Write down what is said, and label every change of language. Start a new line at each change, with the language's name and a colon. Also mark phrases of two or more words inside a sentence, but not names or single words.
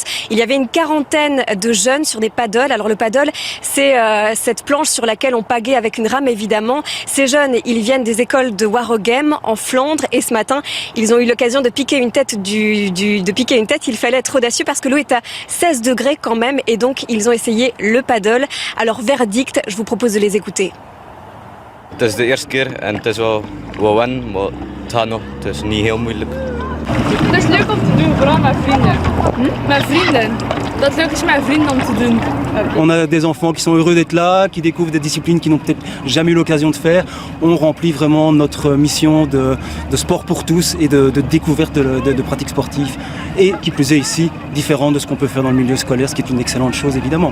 French: Il y avait une quarantaine de jeunes sur des paddles. Alors le paddle, c'est cette planche sur laquelle on pagaie avec une rame évidemment. Ces jeunes, ils viennent des écoles de Waregem en Flandre et ce matin, ils ont eu l'occasion de piquer une tête Il fallait être audacieux parce que l'eau est à 16 degrés quand même et donc ils ont essayé le paddle. Alors verdict, je vous propose de les écouter.
Dutch: Het is de eerste keer en het is wel wennen, maar het gaat nog, het is niet heel moeilijk. Het is leuk om te doen, vooral met vrienden. Met vrienden. Dat leuk is met vrienden om te doen.
French: On a des enfants qui sont heureux d'être là, qui découvrent des disciplines qu'ils n'ont peut-être jamais eu l'occasion de faire. On remplit vraiment notre mission de sport pour tous et de découverte de pratiques sportives. Et qui plus est ici, différent de ce qu'on peut faire dans le milieu scolaire, ce qui est une excellente chose évidemment.